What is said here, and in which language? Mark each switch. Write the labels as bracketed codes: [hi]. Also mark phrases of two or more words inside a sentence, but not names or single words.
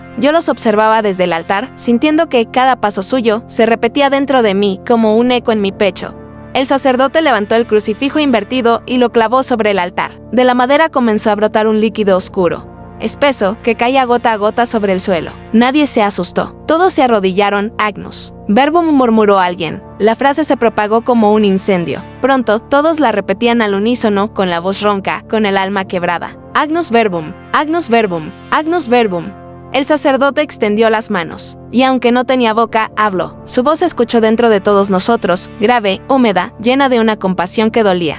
[es] Yo los observaba desde el altar, sintiendo que cada paso suyo se repetía dentro de mí como un eco en mi pecho. El sacerdote levantó el crucifijo invertido y lo clavó sobre el altar. De la madera comenzó a brotar un líquido oscuro, espeso, que caía gota a gota sobre el suelo. Nadie se asustó. Todos se arrodillaron. [la] Agnus Verbum, [es] murmuró alguien. La frase se propagó como un incendio. Pronto, todos la repetían al unísono, con la voz ronca, con el alma quebrada. [la] Agnus Verbum, Agnus Verbum, Agnus Verbum. [es] El sacerdote extendió las manos, y aunque no tenía boca, habló. Su voz se escuchó dentro de todos nosotros, grave, húmeda, llena de una compasión que dolía.